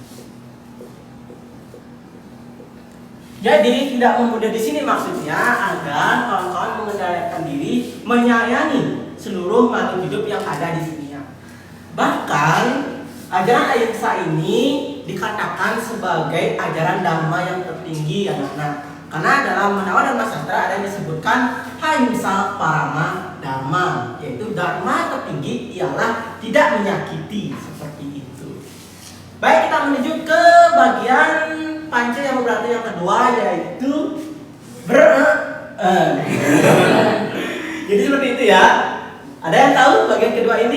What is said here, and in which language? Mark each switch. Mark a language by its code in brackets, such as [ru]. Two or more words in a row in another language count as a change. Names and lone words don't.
[id] Jadi tidak membunuh di sini maksudnya agar kawan-kawan mengendalikan diri, menyayangi seluruh makhluk hidup yang ada di dunia. Bahkan ajaran ahimsa ini dikatakan sebagai ajaran dhamma yang tertinggi anak-anak. Karena dalam Menawa Dharma Sastra ada yang disebutkan [sa] ahimsa parama dharma, [id] yaitu dharma tertinggi ialah tidak menyakiti, seperti itu. Baik, kita menuju ke bagian Panca yang berarti yang kedua yaitu Jadi seperti itu ya. Ada yang tahu bagian kedua ini?